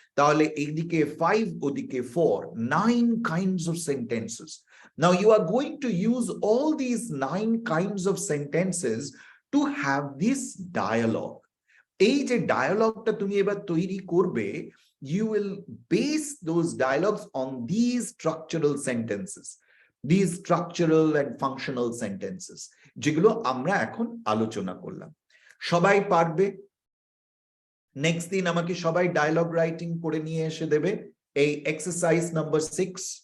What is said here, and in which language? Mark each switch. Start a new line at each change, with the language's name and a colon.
Bangla: তাহলে এইদিকে 5, ওদিকে 4, 9
English: kinds of sentences. Now you are going to use all these 9 kinds of sentences to have this dialogue.
Bangla: এই যে ডায়ালগটা তুমি এবার তৈরি করবে,
English: you will base those dialogues on these structural sentences, these structural and functional sentences,
Bangla: যেগুলো আমরা এখন আলোচনা করলাম। সবাই পারবে? নেক্সট দিন আমাকে সবাই ডায়ালগ রাইটিং করে নিয়ে এসে দেবে, এই এক্সারসাইজ নাম্বার 6।